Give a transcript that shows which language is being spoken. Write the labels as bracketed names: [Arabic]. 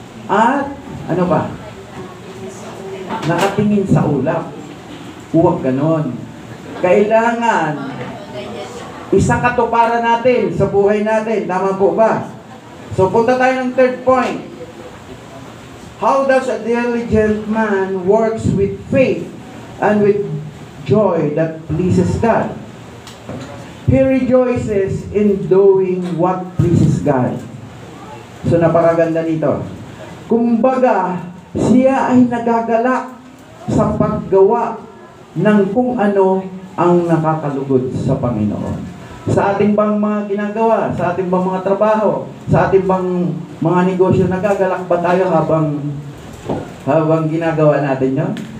[Filipino] At, ano ba? Nakatingin sa ulap. Huwag ganon. Kailangan isang katuparan natin sa buhay natin. Tama po ba? So, punta tayo ng 3rd point. [English] How does a diligent man works with faith and with joy that pleases God? He rejoices in doing what pleases God. [Filipino] So, napakaganda nito. Kumbaga, siya ay nagagalak sa paggawa ng kung ano ang nakakalugod sa Panginoon. Sa ating bang mga ginagawa, sa ating bang mga trabaho, sa ating bang mga negosyo, nagagalak ba tayo habang ginagawa natin yun?